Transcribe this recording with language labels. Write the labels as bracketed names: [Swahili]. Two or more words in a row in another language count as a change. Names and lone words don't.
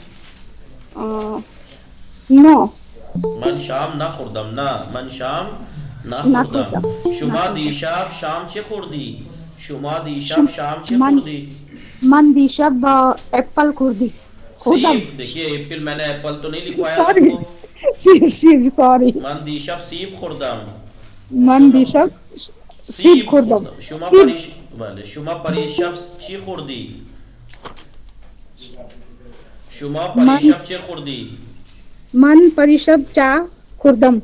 [Persian] نه من شام نخوردم. نه من شام نخوردم. شما دیشب شام چه خوردی؟ شما دیشب شام چه خوردی؟ من دیشب ایپل خوردی. سیب. [Urdu] دیکھیے ایپل میں نے ایپل تو نہیں لکھوایا آپ کو. [Persian] سیب سوری. من دیشب سیب خوردم. من دیشب سیب خوردم. شما پریشب چی خوردی؟ شما پریشب چه خوردی؟ من پریشب چا خوردم.